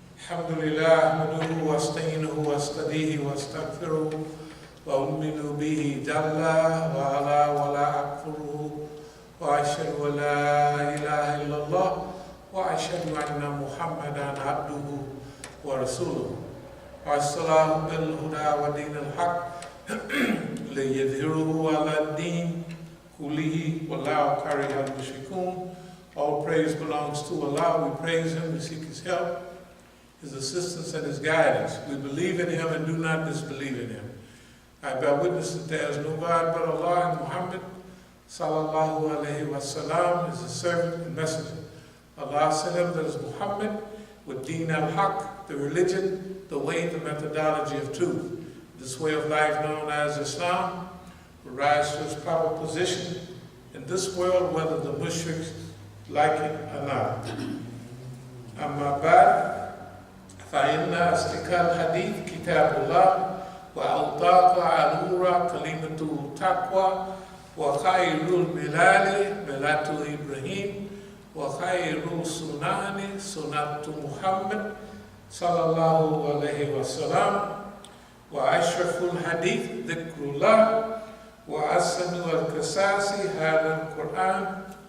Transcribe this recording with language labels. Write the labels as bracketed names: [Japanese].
[Arabic] الحمد لله أحمده واستعينه واستهديه واستغفره وأؤمن به جل وعلا ولا أكفره وأشهد أن لا إله إلا الله وأشهد أن محمدا عبده ورسوله وأرسله بالهدى ودين الحق ليظهره على الدين كله والله كره المشركون. [English] All praise belongs to Allah. We praise Him, we seek His help, His assistance, and His guidance. We believe in Him and do not disbelieve in Him. I bear witness that there is no God but Allah, and Muhammad sallallahu alayhi wa sallam is His servant and messenger. Allah sent him, that is Muhammad, with Deen al-Haq, the religion, the way, the methodology of truth. This way of life known as Islam will rise to its proper position in this world, whether the mushriks like it or not. [Arabic] Amma ba'd, فإن أصدق الحديث كتاب الله وأوثق الأمور كلمة التقوى وخير الملال ملة إبراهيم وخير السنن سنة محمد صلى الله عليه وسلم وأشرف الحديث ذكر الله وأحسن القصص هذا القرآن